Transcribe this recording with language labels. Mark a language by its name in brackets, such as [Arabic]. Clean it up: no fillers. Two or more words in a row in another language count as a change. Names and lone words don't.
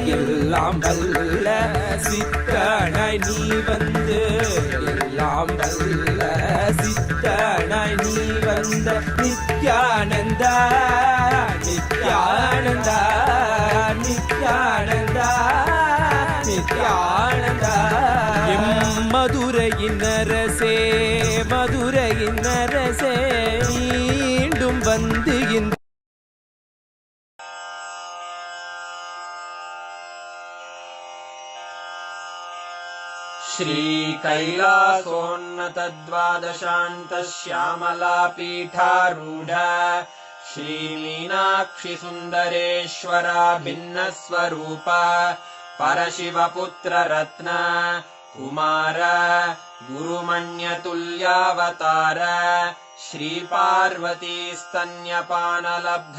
[Tamil] எல்லாம் வல்ல சித்தனாய் நீ வந்து எல்லாம் வல்ல சித்தனாய் நீ வந்த நித்யானந்தா நித்யானந்தா நித்யானந்தா நித்யானந்தா மதுரையின் அரசே மதுரையின் அரசே மீண்டும் வந்து இந்த [Sanskrit] श्री कैलासोन्नत द्वादशान्त श्यामला पीठारूढ श्री मीनाक्षि सुन्दरेश्वरा भिन्न स्वरूप परशिवपुत्र रत्न कुमार गुरुमण्यतुल्यावतार श्री पार्वती स्तन्यपानलब्ध